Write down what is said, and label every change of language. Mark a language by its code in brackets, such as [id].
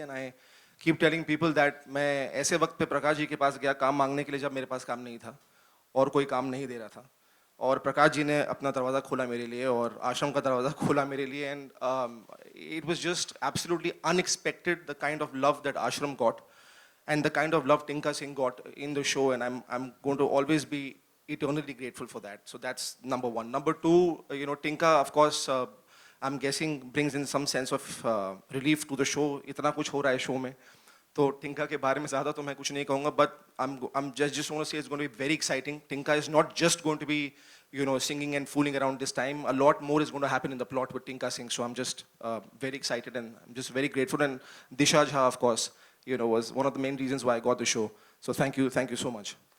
[en] And I keep telling people that [hi] मैं ऐसे वक्त पे प्रकाश जी के पास गया काम मांगने के लिए जब मेरे पास काम नहीं था और कोई काम नहीं दे रहा था. और प्रकाश जी ने अपना दरवाज़ा खोला मेरे लिए और आश्रम का दरवाज़ा खोला मेरे लिए. [en] And it was just absolutely unexpected the kind of love that Ashram got and the kind of love Tinka Singh got in the show, and I'm going to always be eternally grateful for that. So that's number one. Number two, Tinka of course I'm guessing brings in some sense of relief to the show. [hi] इतना कुछ हो रहा है show में, तो टिंका के बारे में ज़्यादा तो मैं कुछ नहीं कहूँगा. [en] But I'm just want to say it's going to be very exciting. Tinka is not just going to be singing and fooling around this time. A lot more is going to happen in the plot with Tinka Singh. So I'm just very excited and I'm just very grateful. And Disha Jha, of course, was one of the main reasons why I got the show. So thank you so much.